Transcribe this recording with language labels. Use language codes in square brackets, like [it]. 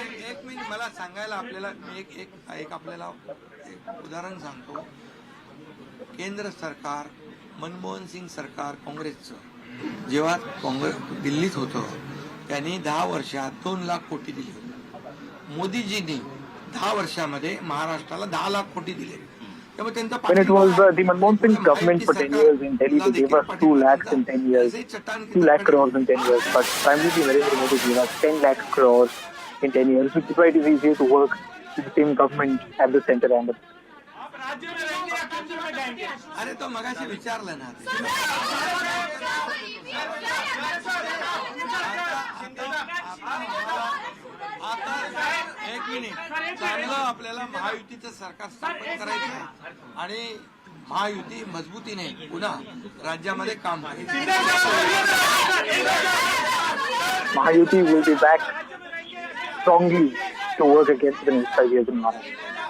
[mr] एक मिनिट मला सांगायला आपल्याला मी एक आपल्याला एक उदाहरण सांगतो. केंद्र सरकार, मनमोहन सिंग सरकार काँग्रेसचं जेव्हा काँग्रेस दिल्लीत होतं त्यांनी 10 वर्षात 2 लाख कोटी दिले होते. मोदीजींनी 10 वर्षामध्ये महाराष्ट्राला 10 लाख कोटी दिले. [en] When it was the Manmohan Singh government for 10 years in Delhi, they gave us 2 lakhs in 10 years, 2 lakh crores in 10 years. But primarily Narendra Modi gave us 10 lakh crores in 10 years, which is why it is easier to work with the same government at the center and the [mr] अरे तो मगाशी विचारलं ना. आता एक minute, चांगलं आपल्याला महायुतीचं सरकार स्थापन करायचं आणि महायुती मजबूतीने पुन्हा राज्यामध्ये काम करायचं. [en] Mahayuti will be back strongly to work against the next 5 years in Maharashtra.